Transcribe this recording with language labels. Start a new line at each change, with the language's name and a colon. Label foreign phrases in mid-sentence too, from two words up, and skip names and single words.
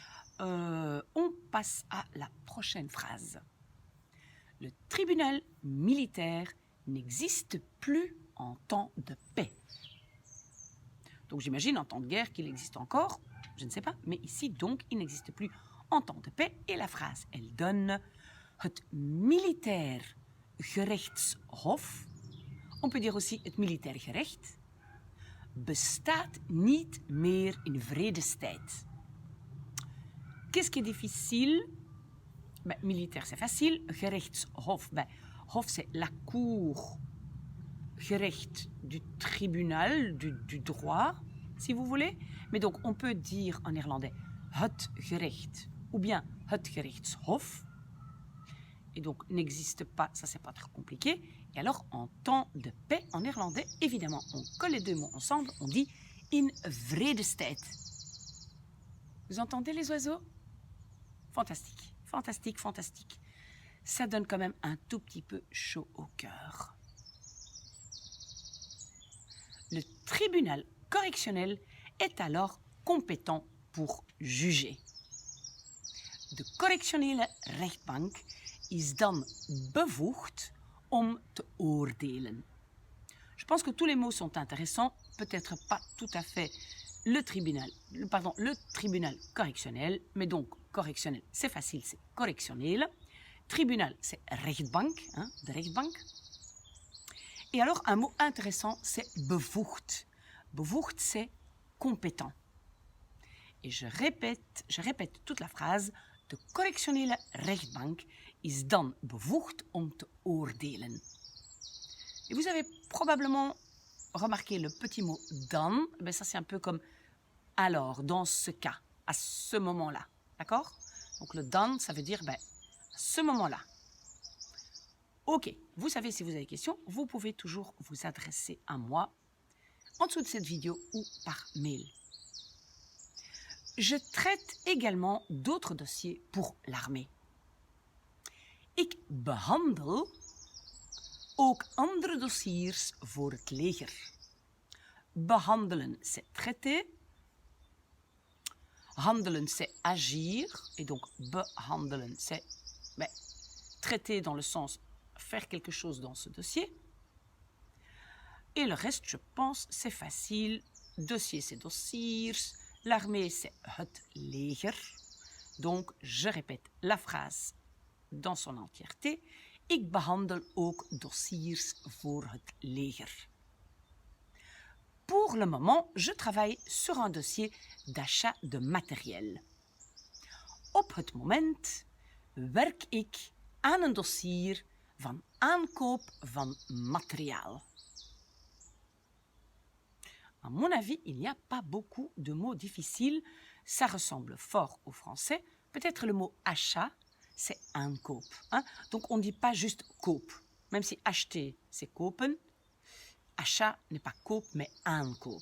French: On passe à la prochaine phrase. Le tribunal militaire n'existe plus en temps de paix. Donc j'imagine en temps de guerre qu'il existe encore, je ne sais pas, mais ici donc il n'existe plus en temps de paix. Et la phrase, elle donne
Dutch: het militair gerechtshof,
French: on peut dire aussi
Dutch: het militair gerecht, bestaat niet meer in vredestijd.
French: Qu'est-ce qui est difficile? Militaire, c'est facile.
Dutch: Gerechtshof, hof,
French: c'est la cour. Gerecht, du tribunal, du droit, si vous voulez. Mais donc, on peut dire en néerlandais
Dutch: het gerecht
French: ou bien
Dutch: het gerechtshof.
French: et donc n'existe pas, ça c'est pas trop compliqué. Et alors en temps de paix en néerlandais, évidemment, on colle les deux mots ensemble, on dit
Dutch: in vredestijd.
French: Vous entendez les oiseaux? Fantastique, fantastique, fantastique. Ça donne quand même un tout petit peu chaud au cœur. Le tribunal correctionnel est alors compétent pour juger.
Dutch: De correctionele rechtbank is dan bevoegd om te oordelen.
French: Je pense que tous les mots sont intéressants, peut-être pas tout à fait le tribunal correctionnel, mais donc correctionnel, c'est facile, c'est correctionnel. Tribunal, c'est rechtbank,
Dutch: de rechtbank.
French: Et alors, un mot intéressant, c'est bevoegd. Bevoegd, c'est compétent. Et je répète toute la phrase.
Dutch: De correctionele rechtbank is dan bevoegd om te oordelen.
French: Et vous avez probablement remarqué le petit mot dan. Ben ça, c'est un peu comme alors, dans ce cas, à ce moment-là. D'accord? Donc le dan, ça veut dire à ce moment-là. Ok, vous savez, si vous avez des questions, vous pouvez toujours vous adresser à moi en dessous de cette vidéo ou par mail. Je traite également d'autres dossiers pour l'armée.
Dutch: Ik behandel ook andere dossiers voor het leger.
French: Behandelen, c'est traiter. Handelen, c'est agir. Et donc, behandelen, c'est traiter dans le sens faire quelque chose dans ce dossier. Et le reste, je pense, c'est facile. Dossier, c'est dossiers. L'armée, c'est
Dutch: het leger.
French: Donc, je répète la phrase dans son entièreté.
Dutch: Ik behandel ook dossiers voor het leger.
French: Pour le moment, je travaille sur un dossier d'achat de matériel.
Dutch: Op het moment werk ik aan een dossier van aankoop van materiaal.
French: À mon avis, il n'y a pas beaucoup de mots difficiles. Ça ressemble fort au français. Peut-être le mot achat, c'est aankoop. Donc on ne dit pas juste koop. Même si acheter, c'est kopen. Achat n'est pas koop, mais aankoop.